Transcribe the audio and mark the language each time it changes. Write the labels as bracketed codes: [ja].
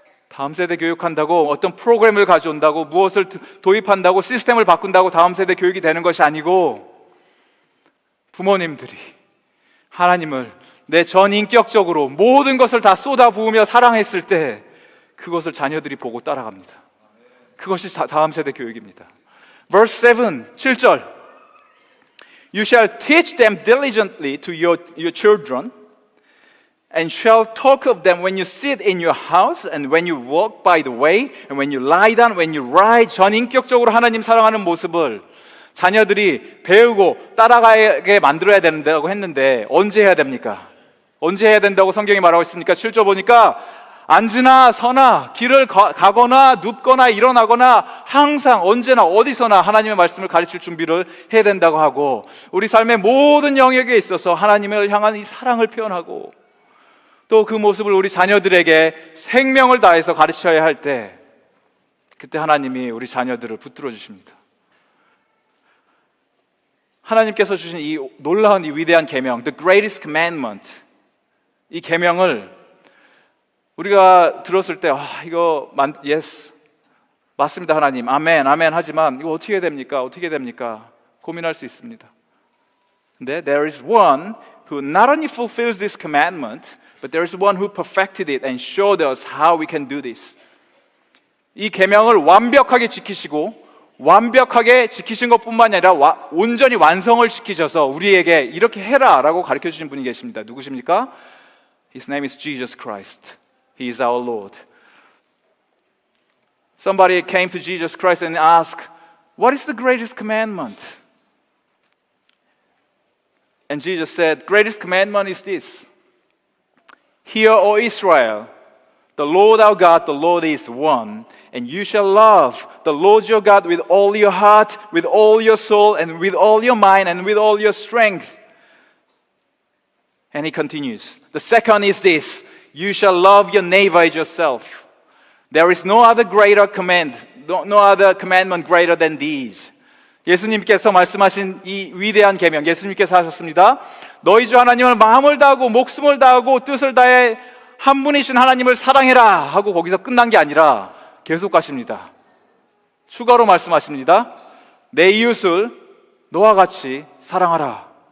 [ko] 다음 세대 교육한다고 어떤 프로그램을 가져온다고 무엇을 도입한다고 시스템을 바꾼다고 다음 세대 교육이 되는 것이 아니고 부모님들이 하나님을 내 전인격적으로 모든 것을 다 쏟아부으며 사랑했을 때 그것을 자녀들이 보고 따라갑니다. 그것이 다음 세대 교육입니다. [en] Verse 7절 You shall teach them diligently to your children and shall talk of them when you sit in your house and when you walk by the way and when you lie down, when you ride. [ko] 전인격적으로 하나님 사랑하는 모습을 자녀들이 배우고 따라가게 만들어야 된다고 했는데 언제 해야 됩니까? 언제 해야 된다고 성경이 말하고 있습니까? 7절 보니까 앉으나 서나 길을 가거나 눕거나 일어나거나 항상 언제나 어디서나 하나님의 말씀을 가르칠 준비를 해야 된다고 하고 우리 삶의 모든 영역에 있어서 하나님을 향한 이 사랑을 표현하고 또 그 모습을 우리 자녀들에게 생명을 다해서 가르쳐야 할 때 그때 하나님이 우리 자녀들을 붙들어 주십니다. 하나님께서 주신 이 놀라운 이 위대한 계명, [en] The Greatest Commandment, [ko] 이 계명을 우리가 들었을 때 이거 yes, 맞습니다 하나님, 아멘, 아멘 하지만 이거 어떻게 됩니까? 어떻게 됩니까? 고민할 수 있습니다. [en] 근데 there is one who not only fulfills this commandment, but there is one who perfected it and showed us how we can do this. [ko] 이 계명을 완벽하게 지키시고 완벽하게 지키신 것뿐만이 아니라 온전히 완성을 시키셔서 우리에게 이렇게 해라라고 가르쳐 주신 분이 계십니다. 누구십니까? [en] His name is Jesus Christ. He is our Lord. Somebody came to Jesus Christ and asked, "What is the greatest commandment?" And Jesus said, "Greatest commandment is this. Hear, O Israel, the Lord our God, the Lord is one, and you shall love the Lord your God with all your heart, with all your soul, and with all your mind, and with all your strength." And he continues, "The second is this, you shall love your neighbor as yourself. There is no other greater command, no other commandment greater than these." [ko] 예수님께서 말씀하신 이 위대한 계명, 예수님께서 하셨습니다. 너희 주 하나님을 마음을 다하고 목숨을 다하고 뜻을 다해 한 분이신 하나님을 사랑해라 하고 거기서 끝난 게 아니라 계속 가십니다. 추가로 말씀하십니다. 내 이웃을 너와 같이 사랑하라.